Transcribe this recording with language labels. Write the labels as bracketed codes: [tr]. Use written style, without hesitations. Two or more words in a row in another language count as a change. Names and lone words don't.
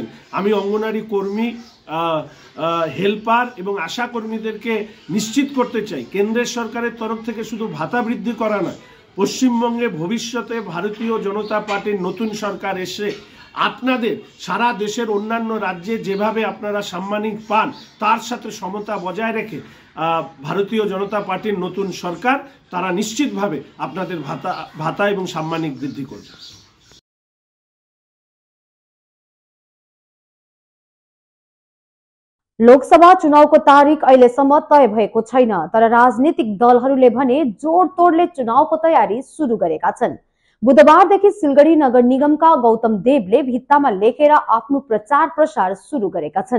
[bn] আমি অঙ্গনারী কর্মী, হেল্পার এবং আশা কর্মীদেরকে নিশ্চিত করতে চাই, কেন্দ্রের সরকারের তরফ থেকে শুধু ভাতা বৃদ্ধি করা নয়, পশ্চিমবঙ্গে ভবিষ্যতে ভারতীয় জনতা পার্টির নতুন সরকার এসে আপনাদের সারা দেশের অন্যান্য রাজ্যে যেভাবে আপনারা সাম্মানিক পান তার সাথে সমতা বজায় রেখে ভারতীয় জনতা পার্টির নতুন সরকার তারা নিশ্চিতভাবে আপনাদের ভাতা এবং সাম্মানিক বৃদ্ধি করবে। [ne] लोकसभा चुनावको तारिक अहिलेसम्म तय भएको छैन, तर राजनीतिक दलहरूले भने जोडतोडले चुनावको तयारी सुरु गरेका छन्। बुधबारदेखि सिलगढी नगर निगमका गौतम देवले भित्तामा लेखेर आफ्नो प्रचार प्रसार सुरु गरेका छन्।